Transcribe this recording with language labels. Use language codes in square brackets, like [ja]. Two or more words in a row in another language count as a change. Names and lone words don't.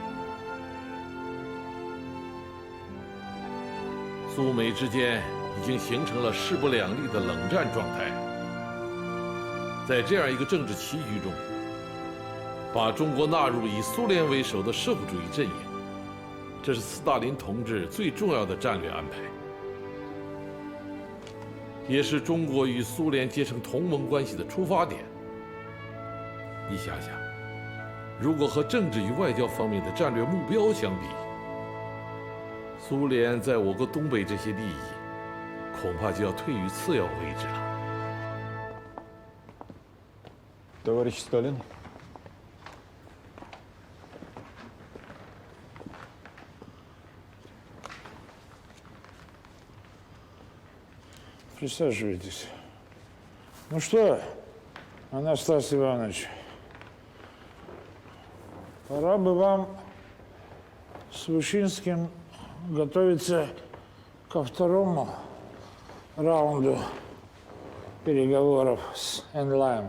[zh] 苏美之间已经形成了势不两立的冷战状态。在这样一个政治棋局中， 把中国纳入以苏联为首的社会主义阵营，这是斯大林同志最重要的战略安排，也是中国与苏联结成同盟关系的出发点。你想想，如果和政治与外交方面的战略目标相比，苏联在我国东北这些利益，恐怕就要退于次要位置了。 [ru] Товарищ Сталин. Присаживайтесь. Ну что, Анастасий Иванович, пора бы вам с Вышинским готовиться ко второму раунду переговоров с Энлайм.